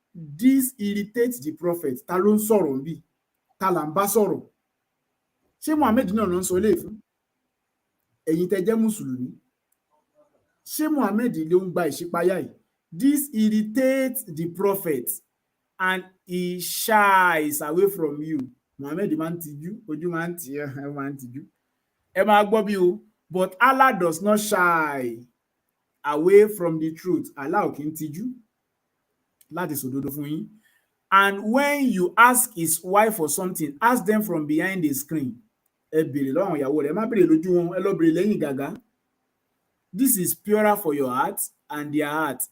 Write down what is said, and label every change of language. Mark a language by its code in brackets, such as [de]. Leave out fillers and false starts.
[en] This irritates the prophet. [yo] Ta ló ń sọ̀rọ̀ bí? Ta là ń bá sọ̀rọ̀? Ṣé Muhammad náà ló ń sọ léè fún? Ẹ̀yin tẹ́ jẹ́ Mùsùlùmí. Ṣé Muhammad ló ń gba ìṣípayá yìí? [en] This irritates the prophet and he shies away from you. [yo] Muhammad máa ń tijú, ojú máa ń tì ẹ́ máa ń tijú. Ẹ máa gbọ́ bí o. [en] But Allah does not shy away from the truth. [yo] Allah ò kí ń tijú láti sòdodo fún yín. [en] And when you ask his wife for something, ask them from behind the screen. [yo] Ẹ béèrè lọ́wọ́ ìyàwó rẹ̀, ẹ má béèrè lójú wọn, ẹ lọ béèrè lẹ́yìn gàgá. [en] This is purer for your heart and their heart.